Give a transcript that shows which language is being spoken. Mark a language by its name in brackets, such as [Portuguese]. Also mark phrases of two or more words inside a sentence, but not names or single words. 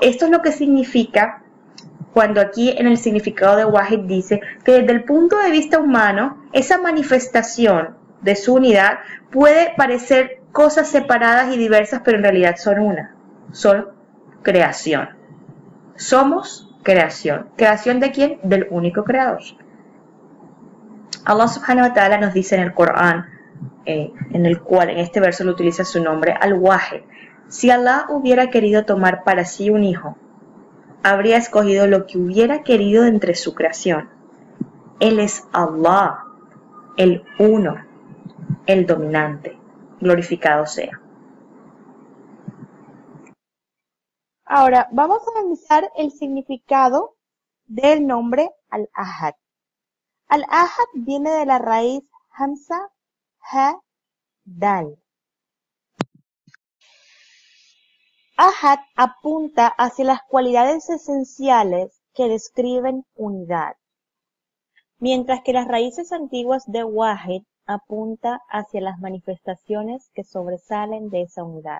[Spanish] Esto es lo que significa cuando aquí en el significado de Wahid dice que desde el punto de vista humano, esa manifestación de su unidad puede parecer cosas separadas y diversas, pero en realidad son una. Son creación. Somos creación. ¿Creación de quién? Del único creador. [Arabic] الله سبحانه وتعالى [Spanish] nos dice en el Corán: en el cual en este verso le utiliza su nombre al-Wahid. Si Allah hubiera querido tomar para sí un hijo, habría escogido lo que hubiera querido entre su creación. Él es Allah, el uno, el dominante, glorificado sea. Ahora, vamos a analizar el significado del nombre Al-Ahad. Al-Ahad viene de la raíz Hamza, Ha, Dal. Ahad apunta hacia las cualidades esenciales que describen unidad, mientras que las raíces antiguas de Wahid apunta hacia las manifestaciones que sobresalen de esa unidad.